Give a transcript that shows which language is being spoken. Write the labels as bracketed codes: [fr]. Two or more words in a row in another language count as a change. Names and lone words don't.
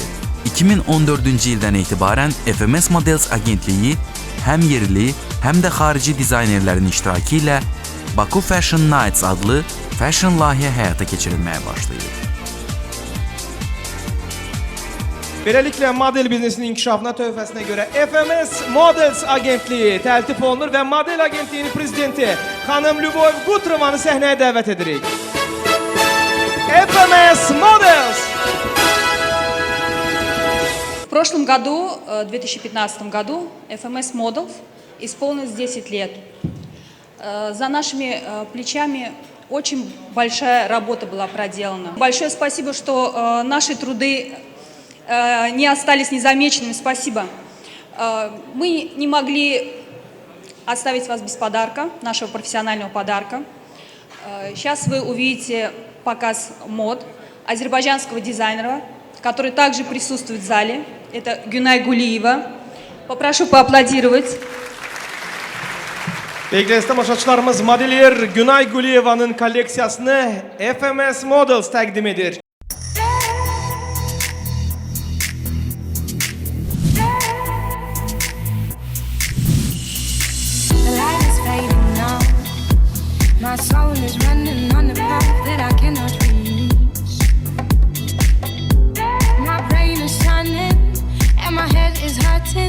[az] 2014-cü ildən etibarən FMS Models agentliyi həm yerli, həm də xarici dizaynerlərin iştirakı ilə Baku Fashion Nights adlı fashion layihə həyata keçirilməyə başlayır. Beləliklə, model biznesinin inkişafına töhfəsinə görə FMS Models agentliyi təltif olunur və model agentliyinin prezidenti xanım Lyubov Gutrovanı səhnəyə dəvət edirik. FMS Models! [ru] В прошлом году, 2015 году, FMS Models исполнилось 10 лет. За нашими плечами Очень большая работа была проделана. Большое спасибо, что наши труды не остались незамеченными. Спасибо. Мы не могли оставить вас без подарка, нашего профессионального подарка. Сейчас вы увидите показ мод азербайджанского дизайнера, который также присутствует в зале. Это Гюнай Гулиева. Попрошу поаплодировать. [az] Değerli tamaşaçılarımız, modelier Günay Guliyeva'nın kolleksiyasını FMS Models təqdim edir. [en] The light is fading now. My soul is running on the path that I cannot reach. My brain is turning and my head is hurting.